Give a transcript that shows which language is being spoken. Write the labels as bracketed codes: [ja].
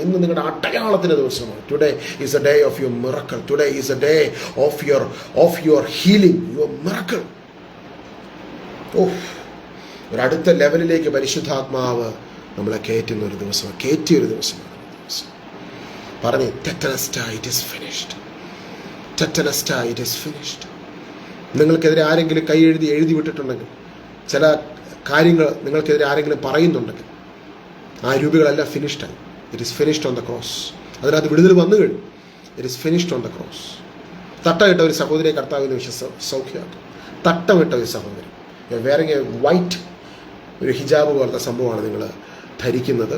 [ml] ഇന്ന് നിങ്ങളുടെ അടയാളത്തിന്റെ ദിവസമാണ്. [en] Today is a day of your miracle. Today is a day of your healing, your miracle. [ml] ഒരു അടുത്ത ലെവലിലേക്ക് പരിശുദ്ധാത്മാവ് നമ്മളെ കയറ്റിയ ഒരു ദിവസമാണ്. പറഞ്ഞ് [en] Tetelestai, it is finished. Tetelestai, it is finished. [ml] നിങ്ങൾക്കെതിരെ ആരെങ്കിലും കൈ എഴുതി വിട്ടിട്ടുണ്ടെങ്കിൽ, ചില കാര്യങ്ങൾ നിങ്ങൾക്കെതിരെ ആരെങ്കിലും പറയുന്നുണ്ടെങ്കിൽ, ആ രൂപകളെല്ലാം ഫിനിഷ്ഡായി. [en] It is finished on the cross. [ml] അതിനകത്ത് വിടുതൽ വന്നു കഴിഞ്ഞു. [en] It is finished on the cross. [ml] തട്ടമിട്ട ഒരു സഹോദരിയെ കർത്താവിന് സൗഖ്യമാക്കും. തട്ടമിട്ട ഒരു സഹോദരി, വേറെ വൈറ്റ് ഒരു ഹിജാബ് പോലത്തെ സംഭവമാണ് നിങ്ങൾ ധരിക്കുന്നത്.